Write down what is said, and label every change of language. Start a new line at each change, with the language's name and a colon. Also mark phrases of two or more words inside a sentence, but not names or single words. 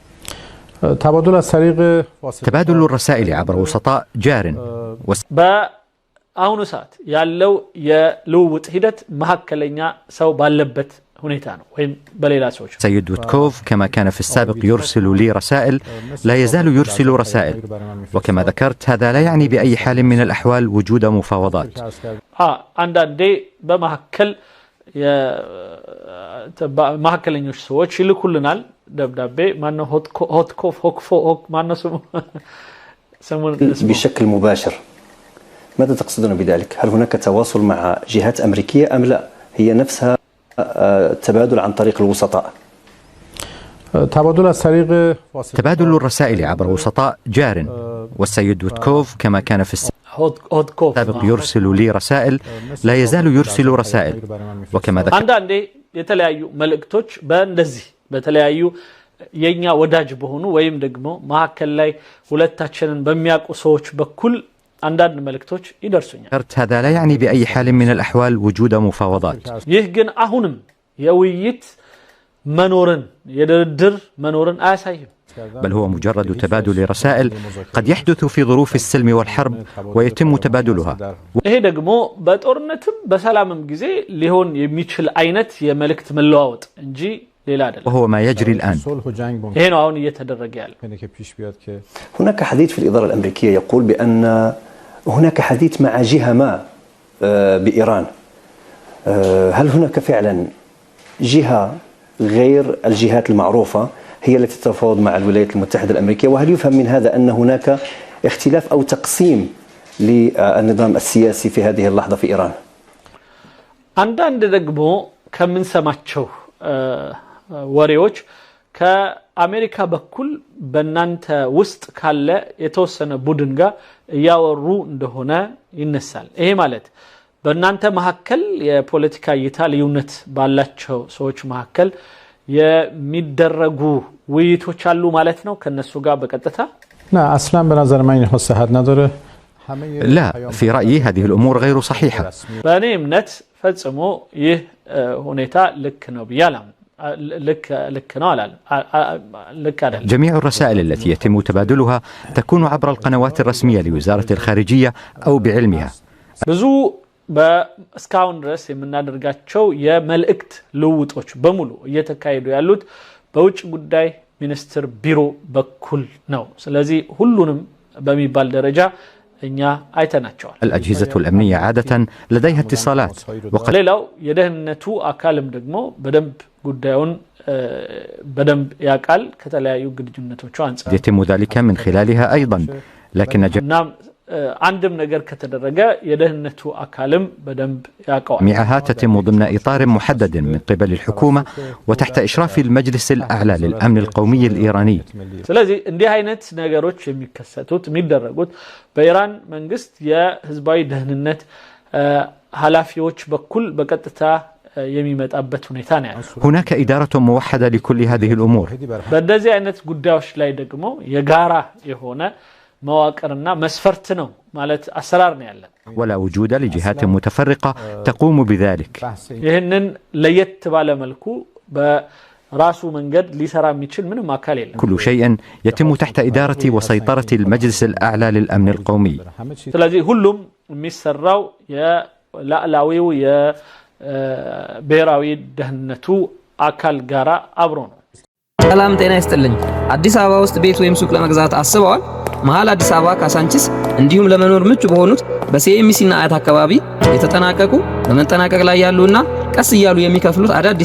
Arabic: تبادل الرسائل عبر وسطاء جار.
Amharic: በአሁኑ ሰዓት ያለው የልውውጥ ሂደት መሐከለኛ ሰው ባለበት ሁኔታ ነው ወይም በሌላ ሰዎች።
Arabic: سيد ويتكوف كما كان في السابق يرسل لي رسائل لا يزال يرسل رسائل، وكما ذكرت هذا لا يعني بأي حال من الأحوال وجود مفاوضات.
Amharic: አንዳንዴ በመሐከል መሐከለኞች ሰዎች ይልኩልናል ደብዳቤ ማነው ሆትኮፍ ሆክፎ ማነው ስሙን
Arabic: بشكل مباشر. ماذا تقصدون بذلك؟ هل هناك تواصل مع جهات أمريكية أم لا؟ هي نفسها تبادل عن طريق الوسطاء. تبادل الرسائل عبر وسطاء جار، والسيد ويتكوف كما كان في السابق يرسل لي رسائل لا يزال يرسل رسائل، وكما ذكرت
Amharic: አንዳንዴ የተለያዩ መልእክቶች በእንደዚህ በተለያዩ የኛ ወዳጅ በሆኑ ወይም ደግሞ መሐከል ላይ ሁለታችንን በሚያውቁ ሰዎች በኩል አንዳንድ መልእክቶች ይደርሱኛል።
Arabic: هذا لا يعني بأي حال من الأحوال وجود مفاوضات.
Amharic: ይህ ግን አሁንም የውይይት መኖርን የድርድር መኖርን አያሳይም።
Arabic: بل هو مجرد تبادل رسائل قد يحدث في ظروف السلم والحرب ويتم تبادلها.
Amharic: ይሄ ደግሞ በጦርነትም በሰላምም ጊዜ ሊሆን የሚችል አይነት የመልእክት መለዋወጥ እንጂ ሌላ አይደለም።
Arabic: وهو ما يجري الآن.
Amharic: ይሄ ነው አሁን እየተደረገ ያለው።
Arabic: هناك حديث في الإدارة الأمريكية يقول بأن هناك حديث مع جهة ما بإيران. هل هناك فعلا جهة غير الجهات المعروفة هي التي تتفاوض مع الولايات المتحدة الأمريكية؟ وهل يفهم من هذا أن هناك اختلاف أو تقسيم للنظام السياسي في هذه اللحظة في إيران؟
Amharic: አንዳንድ ደግሞ ከምንሰማቸው ወሬዎች ከአሜሪካ በኩል በእናንተ ውስጥ ካለ የተወሰነ ቡድን ጋር ያወሩ እንደሆነ ይነሳል። ይሄ ማለት በእናንተ መሐከል የፖለቲካ እይታ ልዩነት ባላቸው ሰዎች መሐከል የሚደረጉ ውይይቶች አሉ ማለት ነው ከነሱ ጋር በቀጥታ?
Arabic: لا، في رأيي هذه الأمور غير صحيحة.
Amharic: በእኔ እምነት ፈጽሞ ይህ ሁኔታ ልክ ነው ብያለሁ። ልክ ነው አላለም። ልክ አይደለም።
Arabic: جميع الرسائل التي يتم تبادلها تكون عبر القنوات الرسمية لوزارة الخارجية أو بعلمها.
Amharic: ብዙ በስካውን ድረስ የምናደርጋቸው የመልእክት ልውውጦች በሙሉ እየተካሄዱ ያሉት በውጭ ጉዳይ ሚኒስትር ቢሮ በኩል ነው። ስለዚህ ሁሉንም በሚባል ደረጃ እኛ አይተናቸዋል።
Arabic: الأجهزة الأمنية عادة لديها اتصالات
Amharic: ሌላው የደህንነቱ አካልም ደግሞ በደንብ ጉዳዩን በደንብ ያቃል ከተለያዩ ግንኙነቶች አንፃር
Arabic: يتم ذلك من خلالها أيضا، لكن
Amharic: አንድም ነገር ከተደረገ የደህንነቱ አካልም በደንብ ያቃዋል።
Arabic: جميعها تتم ضمن إطار محدد من قبل الحكومة وتحت إشراف المجلس الأعلى للأمن القومي الإيراني.
Amharic: ስለዚህ እንዲህ አይነት ነገሮች የሚከሰቱት የሚደረጉት በኢራን መንግስት የህዝባዊ ደህንነት ኃላፊዎች በኩል በቀጥታ የሚመጣበት ሁኔታ ነው ያለው።
Arabic: هناك إدارة موحدة لكل هذه الأمور.
Amharic: በእንደዚህ አይነት ጉዳዮች ላይ ደግሞ የጋራ የሆነ መዋቅርና መስፈርት ነው ማለት አሰራር ነው ያለው።
Arabic: ولا وجود لجهات متفرقة تقوم بذلك.
Amharic: ይህንን ለየት ባለ መልኩ በራሱ መንገድ ሊሰራ የሚችል ምንም አካል የለም።
Arabic: كل شيء يتم تحت إدارة وسيطرة المجلس الأعلى للأمن القومي.
Amharic: ስለዚህ ሁሉም የሚሰራው የላዕላዊው የብሔራዊ ደህንነቱ አካል ጋራ አብሮ ነው። ሰላም ጤና ይስጥልኝ። አዲስ አበባ ውስጥ ቤት ወይም ሱቅ ለመግዛት አስበዋል? መሃል አዲስ አበባ ካሳንቺስ እንዲሁም ለመኖር ምቹ በሆኑት በሲኤምሲ እና አያት አካባቢ የተጠናቀቁ በመጠናቀቅ ላይ ያሉና ቀስ እያሉ የሚከፍሉት አዳዲስ